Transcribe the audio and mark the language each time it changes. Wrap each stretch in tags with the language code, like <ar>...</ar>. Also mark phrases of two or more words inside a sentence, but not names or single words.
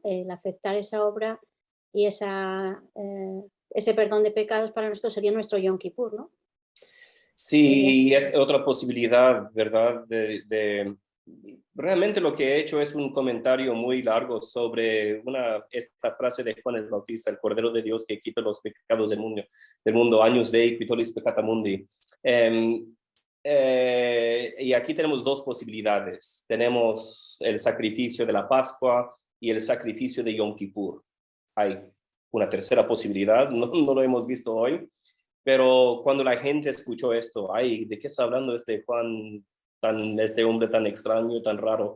<es>El aceptar esa obra y ese perdón de pecados para nosotros sería nuestro Yom Kippur, ¿no? Sí, es otra posibilidad, ¿verdad? Realmente lo que he hecho es un comentario muy largo sobre esta frase de Juan el Bautista, el Cordero de Dios que quita los pecados del mundo,</es> <la>agnus Dei, qui tollis peccata mundi.</la> <es>Y aquí tenemos dos posibilidades. Tenemos el sacrificio de la Pascua y el sacrificio de Yom Kippur. Hay una tercera posibilidad, no lo hemos visto hoy, pero cuando la gente escuchó esto, ay, ¿de qué está hablando este Juan, este hombre tan extraño, tan raro?</es>